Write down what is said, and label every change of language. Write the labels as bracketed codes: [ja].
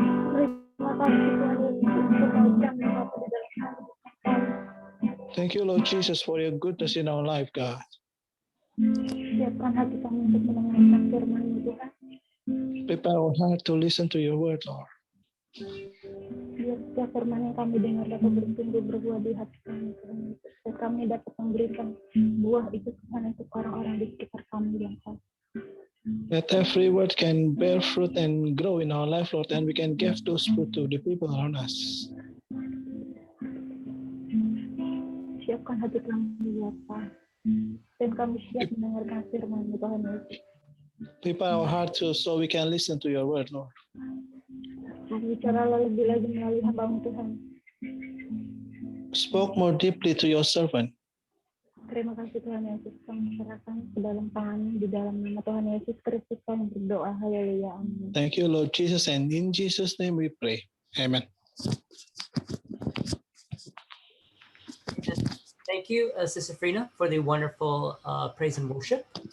[id] Terima kasih Tuhan Yesus untuk kami Bapa di dalam hati. [en] Thank you, Lord Jesus, for your goodness in our life, God. [id] Siapkan hati kami untuk mendengarkan firman-Mu Tuhan. [en] Prepare our heart to listen to your word, Lord. [id] Biar setiap firman yang kami dengar dapat bertumbuh berbuah di hati kami Tuhan Yesus. Dan kami dapat memberikan buah itu Tuhan untuk orang-orang di sekitar kami yang kau. [en] That every word can bear fruit and grow in our life, Lord, and we can give those fruit to the people around us. [id] Siapkan hati kami Bapa. Dan kami siap mendengarkan firman-Mu Tuhan Yesus. [en] Prepare our heart so we can listen to your word, Lord. [id] Bicaralah lebih lagi melalui hamba-Mu Tuhan. [en] Spoke more deeply to your servant. [id] Terima kasih Tuhan Yesus. Kami serahkan ke dalam tangan-Mu di dalam nama Tuhan Yesus Kristus kami berdoa. Haleluya. Amin. [en] Thank you, Lord Jesus, and in Jesus' name we pray. Amen. Thank you, Sister Frina, for the wonderful praise and worship.